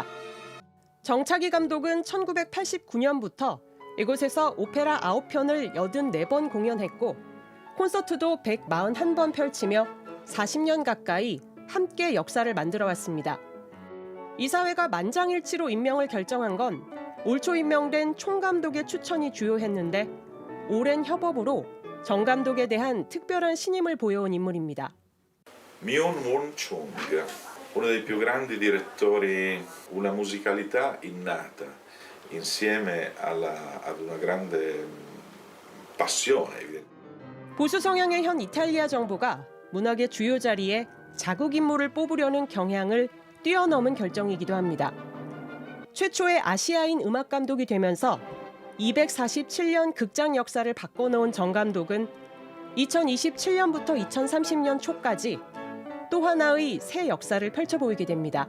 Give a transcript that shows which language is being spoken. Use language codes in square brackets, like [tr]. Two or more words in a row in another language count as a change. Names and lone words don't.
[ko] 정차기 감독은 1989년부터 이곳에서 오페라 9편을 84번 공연했고 콘서트도 141번 펼치며 40년 가까이 함께 역사를 만들어왔습니다. 이사회가 만장일치로 임명을 결정한 건 올 초 임명된 총감독의 추천이 주요했는데 오랜 협업으로 정 감독에 대한 특별한 신임을 보여온 인물입니다. [it] Myung Moon Chung, uno dei più grandi direttori, una musicalità innata, insieme ad una grande passione. [ko] 보수 성향의 현 이탈리아 정부가 문학의 주요 자리에 자국 인물을 뽑으려는 경향을 뛰어넘은 결정이기도 합니다. 최초의 아시아인 음악 감독이 되면서 247년 극장 역사를 바꿔놓은 정 감독은 2027년부터 2030년 초까지 또 하나의 새 역사를 펼쳐 보이게 됩니다.